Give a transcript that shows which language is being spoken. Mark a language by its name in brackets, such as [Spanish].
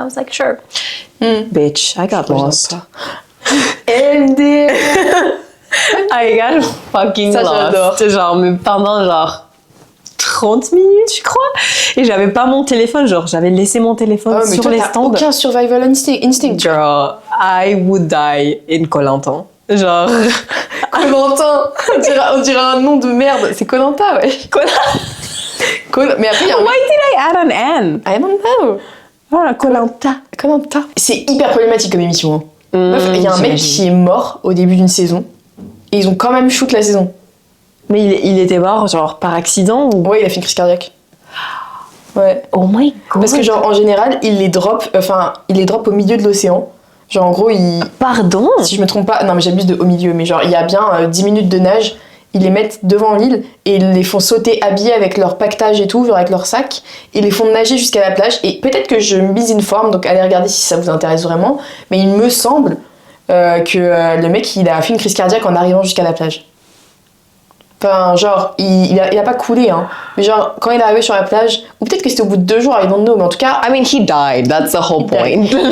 [English] I was like, sure. Bitch, I got lost. MD. I got fucking [French] Ça, [English] lost. [French] j'adore. Genre, mais pendant genre 30 minutes, je crois. Et j'avais pas mon téléphone. Genre, j'avais laissé mon téléphone Oh, mais sur toi, les t'as stands. aucun survival instinct. [English] Girl, I would die in Koh-Lanta. [French] Genre... Koh-Lanta. On dirait un nom de merde. C'est Koh-Lanta, ouais. Mais après, il y a un... [English] Why did I add an N? I don't know. [French] Ah, Koh-Lanta. Koh-Lanta. C'est hyper problématique comme émission. Hein. Meuf, il y a un mec qui est mort au début d'une saison. Et ils ont quand même shoot la saison. Mais il était mort, genre, par accident ou... Ouais, il a fait une crise cardiaque. Ouais. [English] Oh my god. [French] Parce que genre, en général, il les drop au milieu de l'océan. Genre, en gros, Pardon? si je me trompe pas, non mais j'abuse de au milieu, mais genre, il y a bien 10 minutes de nage, ils les mettent devant l'île et ils les font sauter habillés avec leur paquetage et tout, genre avec leur sac, ils les font nager jusqu'à la plage. Et peut-être que je mise une forme, donc allez regarder si ça vous intéresse vraiment, mais il me semble que le mec, il a fait une crise cardiaque en arrivant jusqu'à la plage. Enfin, genre, il a pas coulé, hein. Mais genre, quand il est arrivé sur la plage, ou peut-être que c'était au bout de 2 jours, [English] I don't know, [French] mais en tout cas... [English] I mean, he died, that's the whole point.